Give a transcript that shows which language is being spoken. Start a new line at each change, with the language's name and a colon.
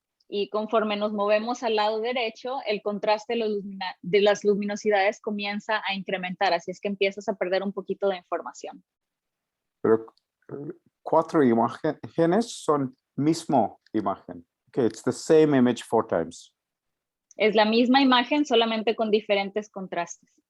Spanish: Y conforme nos movemos al lado derecho, el contraste de las luminosidades comienza a incrementar, así es que empiezas a perder un poquito de información. Pero 4 imágenes son mismo imagen.
English: Okay, it's the same image 4 times.
Spanish: Es la misma imagen, solamente con diferentes contrastes.